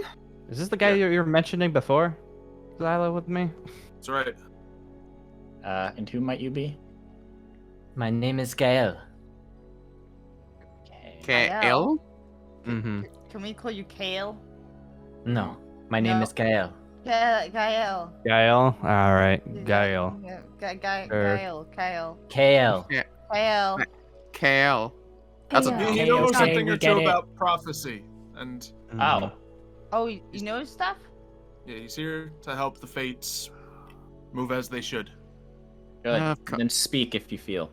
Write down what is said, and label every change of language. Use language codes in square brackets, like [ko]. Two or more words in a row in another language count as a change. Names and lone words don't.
[en] Is this the guy you were mentioning before? Xylo with me? That's right. And who might you be? My name is Gael. Okay. KL? Mm-hmm. Can we call you Kale? No, my name No. is Gael. Gael. Gael? Alright, Gael. Yeah, Sure. Gael. Kale. Kale. Kale. KL. That's a Kale. He Okay, knows okay, something we or get two it. about prophecy, and Oh, Oh, you know stuff? yeah, he's here to help the fates move as they should. good. Then speak if you feel.